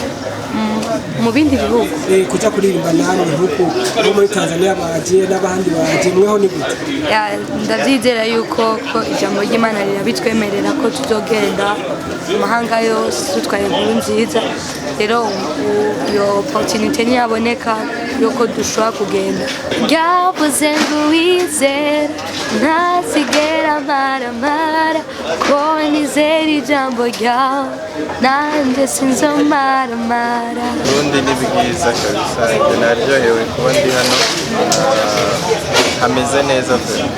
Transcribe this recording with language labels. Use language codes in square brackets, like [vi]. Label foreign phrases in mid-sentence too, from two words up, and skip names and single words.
[rn] Mu bindi bihugu kujya kuririmba namwe nk'uko bo muri Tanzania bagiye n'abandi bagiye mweho ni gute? Ndabyizera yuko ko ijambo ry'Imana rirabitwemerera ko tuzogenda mu mahanga yose dutwaye inkuru nziza, rero iyo opportunity ntiyaboneka yuko dushobora kugenda. Yavuze ngo wizera ntazigera maramara, ko nizera ijambo ryawe nanjye sinzomaramara. Ubundi ni bwiza kabisa, naryohewe kuba ndi hano, hameze neza pe.